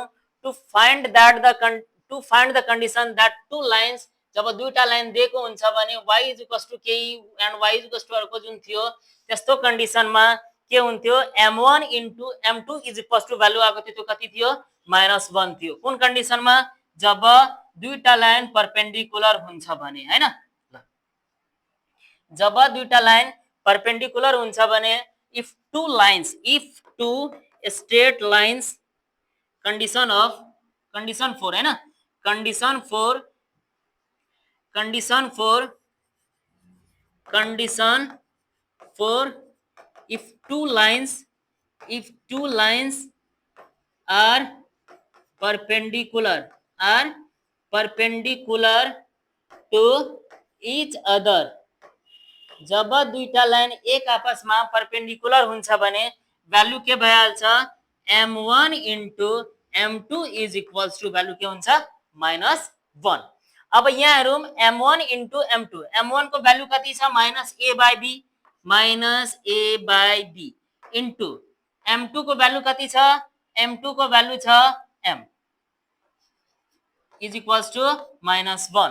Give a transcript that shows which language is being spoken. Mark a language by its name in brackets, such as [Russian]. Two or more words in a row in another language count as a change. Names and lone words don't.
[English] to find the condition that two lines, [Nepali] जब दुईटा लाइन दिएको हुन्छ भने y = केही एन्ड y = अर्को जुन थियो त्यस्तो कन्डिसनमा के हुन्थ्यो m1 * m2 = भ्यालु आएको थियो त्यो कति थियो -1 थियो। कुन कन्डिसनमा जब दुईटा लाइन परपेंडिकुलर हुन्छ भने हैन। जब दुईटा लाइन परपेंडिकुलर हुन्छ भने [English] if two straight lines condition [Nepali] 4 [Hindi] है ना, [Nepali] कंडीशन [English] 4 if two lines are perpendicular to each other, [Nepali] जब दुईटा लाइन एक आपसमा परपेंडिकुलर हुन्छ भने भ्यालु के भइहाल्छ m1 * m2 = भ्यालु के हुन्छ -1। अब यहाँ हेरौं m1 * m2, m1 को भ्यालु कति छ -a/b इन्टु m2 को भ्यालु कति छ, m2 को भ्यालु छ m = -1।